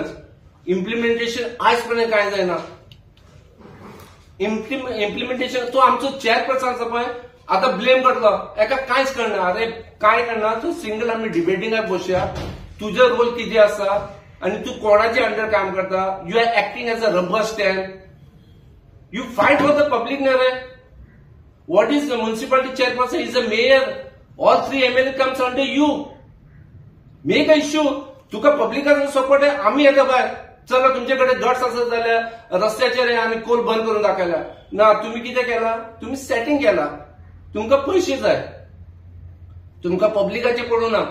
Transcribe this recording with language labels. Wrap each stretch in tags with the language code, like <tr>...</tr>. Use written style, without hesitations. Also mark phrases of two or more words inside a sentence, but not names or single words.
<kok>इम्प्लिमेंटेशन आज पर्यंत काय जायना. इम्प्लिमेंटेशन तो आमचो चेअरपर्सन आसा पळय आता ब्लेम करतलो, एका कांयच कळना. अरे काय करना, तू सिंगल आमी डिबेटिंगाक बसया, तुजो रोल कितें आसा आणि तू कोणाच्या अंडर काम करता.</kok> <en>You are acting as a rubber stamp. You fight for the public</en> <kok>ना रे.</kok> <en>What is the municipality chairperson is a mayor. All 3 MLA comes under you. Make a issue.</en> <kok>तुका पब्लिकाचो सपोर्ट आहे, आम्ही येता बाय, चला तुमच्याकडे गट्स असत जाल्यार रस्त्याचेर आम्ही कोल बंद करून दाखयला. ना, तुम्ही कितें केला, तुम्ही सेटिंग केला. तुमकां पैसे जाय, तुमकां पब्लिकाचे पडू ना.</kok>